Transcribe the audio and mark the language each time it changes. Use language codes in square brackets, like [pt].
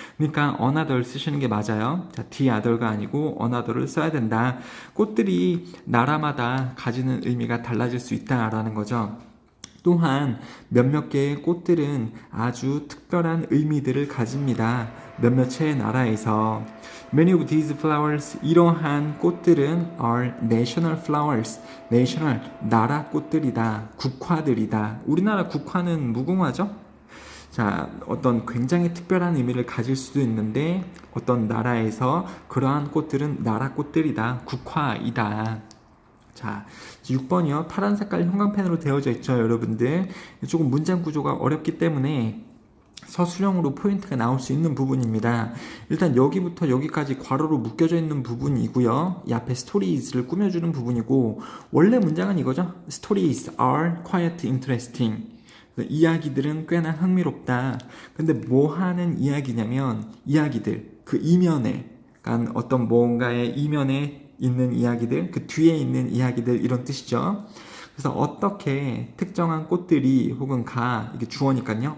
[ko] 그러니까 another 쓰시는 게 맞아요. 자, the other가 아니고 another를 써야 된다. 꽃들이 나라마다 가지는 의미가 달라질 수 있다라는 거죠. 또한 몇몇 개의 꽃들은 아주 특별한 의미들을 가집니다. 몇몇의 나라에서. [en] Many of these flowers, [ko] 이러한 꽃들은 [en] are national flowers. [ko] national, 나라 꽃들이다. 국화들이다. 우리나라 국화는 무궁화죠? 자, 어떤 굉장히 특별한 의미를 가질 수도 있는데 어떤 나라에서 그러한 꽃들은 나라 꽃들이다. 국화이다. 자, 6번이요. 파란 색깔 형광펜으로 되어져 있죠, 여러분들. 조금 문장 구조가 어렵기 때문에 서술형으로 포인트가 나올 수 있는 부분입니다. 일단 여기부터 여기까지 괄호로 묶여져 있는 부분이고요. 이 앞에 stories를 꾸며주는 부분이고, 원래 문장은 이거죠. [en] Stories are quite interesting. [ko] 이야기들은 꽤나 흥미롭다. 근데 뭐 하는 이야기냐면, 이야기들, 그 이면에, 그러니까 어떤 뭔가의 이면에 있는 이야기들, 그 뒤에 있는 이야기들, 이런 뜻이죠. 그래서 어떻게 특정한 꽃들이 혹은 이게 주어니까요.